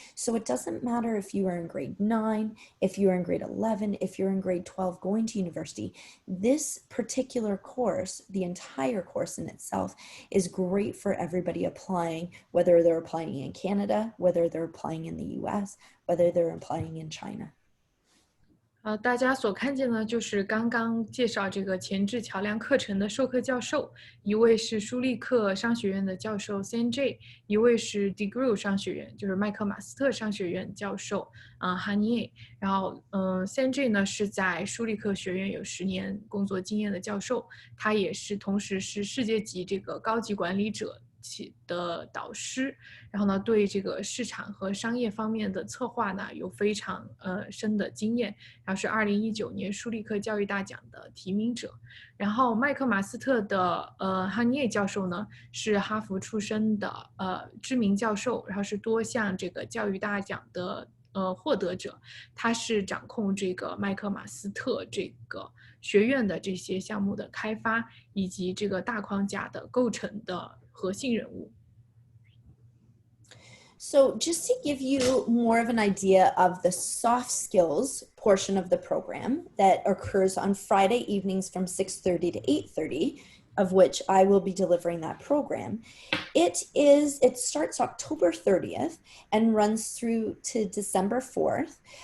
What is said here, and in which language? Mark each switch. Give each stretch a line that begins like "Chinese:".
English: So it doesn't matter if you are in grade 9, if you're in grade 11, if you're in grade 12 going to university, this particular course, the entire course in itself, is great for everybody applying, whether they're applying in Canada, whether they're applying in the US, whether they're applying in China.
Chinese: 大家所看见的就是刚刚介绍这个前置桥梁课程的授课教授，一位是舒利克商学院的教授 Sanjay， 一位是 DeGoote 商学院，就是麦克马斯特商学院教授Haniyeh。然后Sanjay 呢是在舒利克学院有10年工作经验的教授，他也是同时是世界级这个高级管理者的导师，然后呢对这个市场和商业方面的策划呢有非常深的经验，然后是2019年舒利克教育大奖的提名者。然后麦克马斯特的Haniyeh教授呢是哈佛出身的知名教授，然后是多项这个教育大奖的获得者，他是掌控这个麦克马斯特这个学院的这些项目的开发以及这个大框架的构成的核心人物。
English: So just to give you more of an idea of the soft skills portion of the program that occurs on Friday evenings from 6:30 to 8:30, of which I will be delivering that program. It starts October 30th and runs through to December 4th.